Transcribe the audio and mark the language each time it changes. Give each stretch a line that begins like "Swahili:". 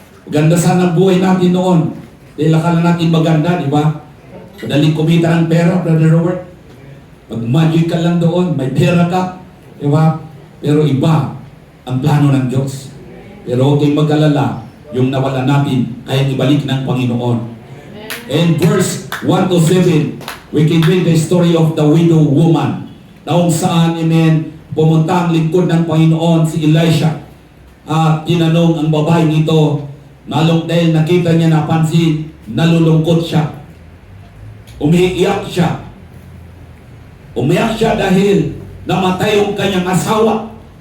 Filipino: Ganda sana ang buhay natin noon. Dahil akala natin maganda, di ba? Madaling kumita ng pera, Brother Robert. Mag-magic ka lang doon, may pera ka. Di ba? Pero iba ang plano ng Diyos. Pero huwag kayong mag-alala, yung nawala natin, kaya ibalik ng Panginoon.
English: And verse 1 to 7, we can read the story of the widow woman.
Filipino: Na kung saan, amen, pumunta ang lingkod ng Panginoon, si Elisha. At tinanong ang babae nito, dahil nakita niya, napansin, nalulungkot siya. Umiiyak siya. Umiyak siya dahil namatay yung kanyang asawa.